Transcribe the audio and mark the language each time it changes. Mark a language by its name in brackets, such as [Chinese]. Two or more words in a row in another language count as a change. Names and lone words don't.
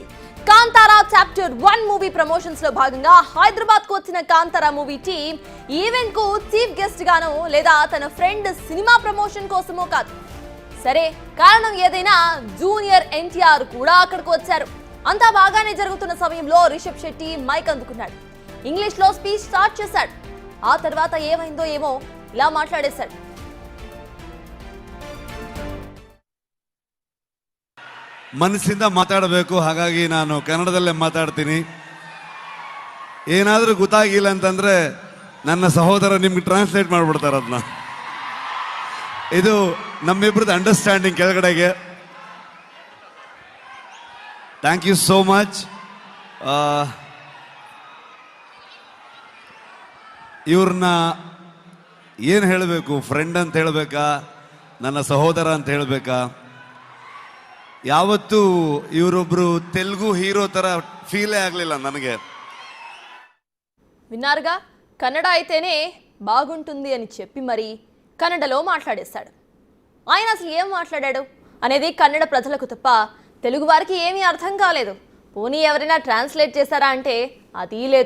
[Telugu] కాంతారా చాప్టర్ 1 [English] movie promotions [Telugu] లో భాగంగా హైదరాబాద్ కు వచ్చిన కాంతారా [English] movie team event [Telugu] కు [English] chief guest [Telugu] గానో లేదా తన ఫ్రెండ్ సినిమా ప్రమోషన్ కోసమో కాదు, సరే కారణం ఏదైనా జూనియర్ ఎన్టీఆర్ కూడా అక్కడికి వచ్చారు. అంతా బాగానే జరుగుతున్న సమయంలో రిషబ్ శెట్టి మైక్ అందుకున్నాడు. ఇంగ్లీష్ లో [English] speech start [Telugu] చేశాడు. ఆ తర్వాత ఏమైందో ఏమో ఇలా మాట్లాడేశాడు. [Kannada] ಮನಸ್ಸಿಂದ ಮಾತಾಡಬೇಕು, ಹಾಗಾಗಿ ನಾನು ಕನ್ನಡದಲ್ಲೇ ಮಾತಾಡ್ತೀನಿ. ಏನಾದರೂ ಗೊತ್ತಾಗಿಲ್ಲ ಅಂತಂದ್ರೆ ನನ್ನ ಸಹೋದರ ನಿಮ್ಗೆ ಟ್ರಾನ್ಸ್ಲೇಟ್ ಮಾಡ್ಬಿಡ್ತಾರೆ ಅದನ್ನ. ಇದು ನಮ್ಮಿಬ್ರದ್ದು ಅಂಡರ್ಸ್ಟ್ಯಾಂಡಿಂಗ್ ಕೆಳಗಡೆಗೆ. [English] Thank you so much. [Kannada] ಇವ್ರನ್ನ ಏನು ಹೇಳಬೇಕು, ಫ್ರೆಂಡ್ ಅಂತ ಹೇಳಬೇಕಾ, ನನ್ನ ಸಹೋದರ ಅಂತ ಹೇಳಬೇಕಾ? ಯಾವತ್ತೂ ಇವರೊಬ್ರು ತೆಲುಗು హీరో ತರ ఫీలే ಆಗಲಿಲ್ಲ ನನಗೆ. [Telugu] విన్నారుగా, కన్నడ అయితేనే బాగుంటుంది అని చెప్పి మరి కన్నడలో మాట్లాడేశాడు. ఆయన అసలు ఏం మాట్లాడాడు అనేది కన్నడ ప్రజలకు తప్ప తెలుగు వారికి ఏమీ అర్థం కాలేదు. పోనీ ఎవరైనా ట్రాన్స్లేట్ చేశారా అంటే అది లేదు.